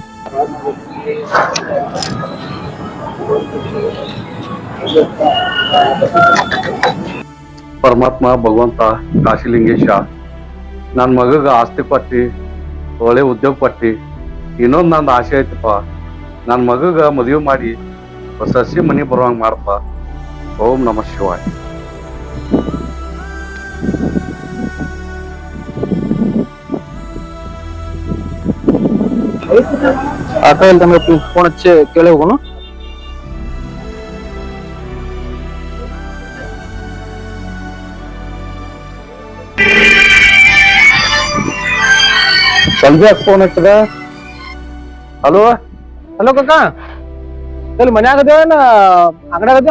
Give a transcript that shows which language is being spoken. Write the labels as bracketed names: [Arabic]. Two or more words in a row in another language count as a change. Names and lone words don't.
[Kannada] ಪರಮಾತ್ಮ ಭಗವಂತ ಕಾಶಿಲಿಂಗೇಶ ನನ್ ಮಗಗ ಆಸ್ತಿ ಕೊಟ್ಟಿ, ಒಳ್ಳೆ ಉದ್ಯೋಗ ಕೊಟ್ಟಿ. ಇನ್ನೊಂದ್ ನಂದು ಆಸೆ ಐತಪ್ಪ, ನನ್ ಮಗಗ ಮದುವೆ ಮಾಡಿ ಸಸಿ ಮನಿ ಬರುವಂಗ ಮಾಡಪ್ಪ. ಓಂ ನಮ ಶಿವಾಯ. [Marathi] आता येईल त्यामुळे फोन केले हो ना. [Kannada] ಸಂಜೆ ಫೋನ್ ಹಚ್ಚದ. ಹಲೋ ಹಲೋ ಕಾಕ, ಇಲ್ಲಿ ಮನೆ ಆಗದೇನ ಅಂಗಡಿ ಆಗದ?